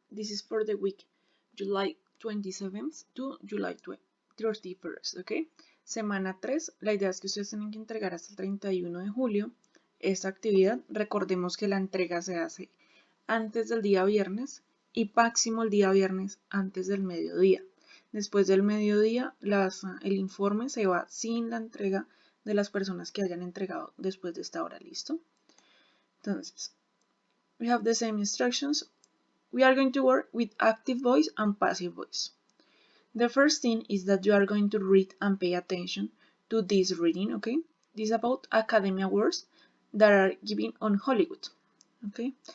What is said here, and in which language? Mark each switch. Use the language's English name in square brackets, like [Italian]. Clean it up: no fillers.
[English] This is for the week July 27th to July 31st, ¿ok? [Spanish] Semana 3, la idea es que ustedes tienen que entregar hasta el 31 de julio esta actividad. Recordemos que la entrega se hace antes del día viernes y máximo el día viernes antes del mediodía. Después del mediodía, el informe se va sin la entrega de las personas que hayan entregado después de esta hora, ¿listo? [English] Entonces, we have the same instructions. We are going to work with active voice and passive voice. The first thing is that you are going to read and pay attention to this reading, okay? This is about academia words that are given on Hollywood, okay?